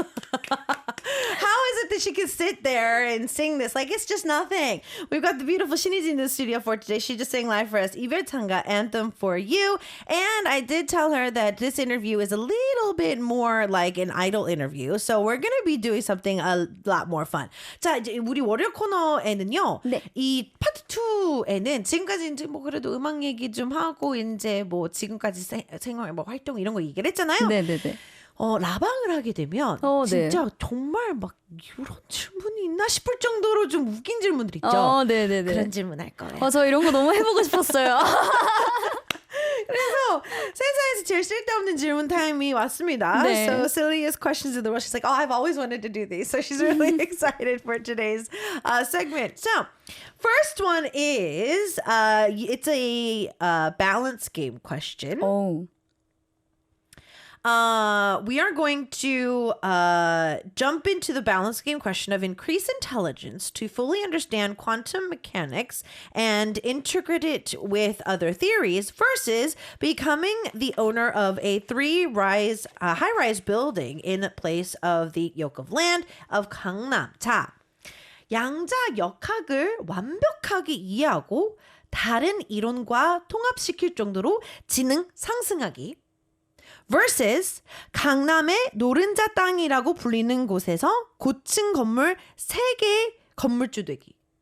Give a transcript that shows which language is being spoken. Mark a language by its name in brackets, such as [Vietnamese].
[English] How is it that she can sit there and sing this? Like, it's just nothing. We've got the beautiful Shiniji in the studio for today. She just sang live for us 이별 찬가 Anthem for You. And I did tell her that this interview is a little bit more like an idol interview. So we're going to be doing something a lot more fun. [Korean] 자, 이제 우리 월요일 코너에는요. 네. 이 파트 2에는 지금까지 이제 뭐 그래도 음악 얘기 좀 하고 이제 뭐 지금까지 생활 뭐 활동 이런 거 얘기를 했잖아요. 네네네. 라방을 하게 되면 네. 진짜 정말 막 이런 질문이 있나 싶을 정도로 좀 웃긴 질문들 있죠. 네네네. 그런 질문 할 거예요. 저 이런 거 너무 해보고 싶었어요. 그래서 세상에서 제일 쓸데없는 질문 타임이 왔습니다. 네. [English] So silliest questions in the world. She's like, oh, I've always wanted to do these. So she's really excited for today's segment. So first one is, it's a balance game question. [Korean] 오. [English] We are going to jump into the balance game question of increase intelligence to fully understand quantum mechanics and integrate it with other theories versus becoming the owner of a high-rise building in place of the yoke of land of Gangnam. [Korean] 자, 양자 역학을 완벽하게 이해하고 다른 이론과 통합시킬 정도로 지능 상승하기. versus 강남의 노른자 땅이라고 불리는 곳에서 고층 건물 3개 건물주 되기.